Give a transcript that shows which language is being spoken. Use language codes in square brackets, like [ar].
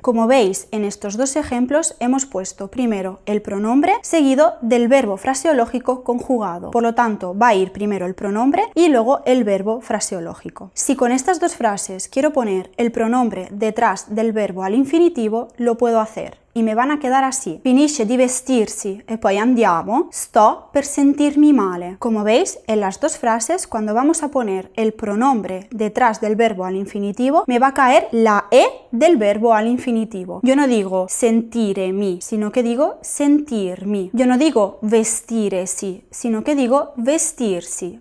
[es] Como veis, en estos dos ejemplos hemos puesto primero el pronombre seguido del verbo fraseológico conjugado. Por lo tanto, va a ir primero el pronombre y luego el verbo fraseológico. Si con estas dos frases quiero poner el pronombre detrás del verbo al infinitivo, lo puedo hacer. Y me van a quedar así: [it] finisce di vestirsi e poi andiamo, sto per sentirmi male. [es] Como veis, en las dos frases, cuando vamos a poner el pronombre detrás del verbo al infinitivo, me va a caer la e del verbo al infinitivo. Yo no digo sentiremi, sino que digo sentirmi. Yo no digo vestiresi, sino que digo vestirsi.